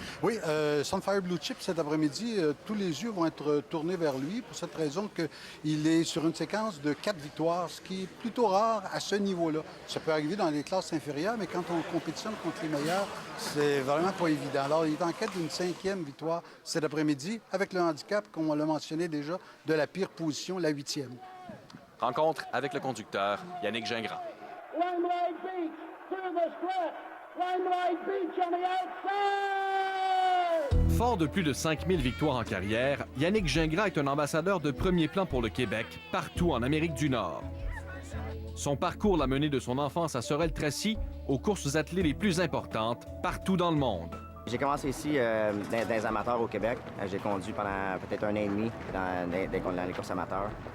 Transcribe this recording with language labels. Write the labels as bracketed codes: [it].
[fr] Oui, Sunfire Blue Chip, cet après-midi, tous les yeux vont être tournés vers lui pour cette raison qu'il est sur une séquence de 4 victoires, ce qui est plutôt rare à ce niveau-là. Ça peut arriver dans les classes inférieures, mais quand on compétitionne contre les meilleurs, c'est vraiment pas évident. Alors, il est en quête d'une 5e victoire cet après-midi, avec le handicap, comme on l'a mentionné déjà, de la pire position, la 8e. Rencontre avec le conducteur Yannick Gingras. [en] Limelight Beach to the stretch. Limelight Beach on the outside! [fr] Fort de plus de 5000 victoires en carrière, Yannick Gingras est un ambassadeur de premier plan pour le Québec, partout en Amérique du Nord. Son parcours l'a mené de son enfance à Sorel-Tracy aux courses attelées les plus importantes, partout dans le monde. J'ai commencé ici dans les amateurs au Québec. J'ai conduit pendant peut-être 1 an et demi dans les courses amateurs.